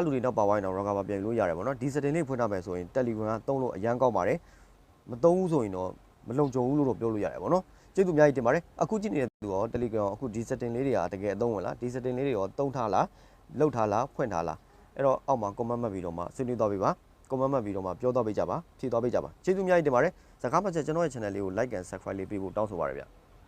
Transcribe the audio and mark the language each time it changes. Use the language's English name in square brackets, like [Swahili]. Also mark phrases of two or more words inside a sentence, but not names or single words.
[Burmese] လူတွေနောက်ပါဝိုင်းတော့ blogger ပြန်လို့ရတယ်ပေါ့နော်ဒီ setting လေးဖွင့်ထားမယ်ဆိုရင် Telegram ကသုံးလို့အရန်ကောင်းပါတယ်မသုံးဘူးဆိုရင်တော့မလုံခြုံဘူးလို့တော့ပြောလို့ရတယ်ပေါ့နော်ကျေးဇူးအများကြီးတင်ပါတယ်အခုကြည့်နေတဲ့သူရော Telegram အခုဒီ setting လေးတွေကတကယ်အသုံးဝင်လားဒီ setting လေးတွေရောသုံးထားလားလောက်ထားလားဖွင့်ထားလားအဲ့တော့အောက်မှာ comment မှတ်ပြီးတော့မှဆွေးနွေးသွားပေးပါ comment မှတ်ပြီးတော့မှပြောသွားပေးကြပါဖြည့်သွားပေးကြပါကျေးဇူးအများကြီးတင်ပါတယ်စကားမှချက်ကျွန်တော်ရဲ့ channel လေးကို [English] like and subscribe [Burmese] လေးပေးဖို့တောင်းဆိုပါရစေဗျ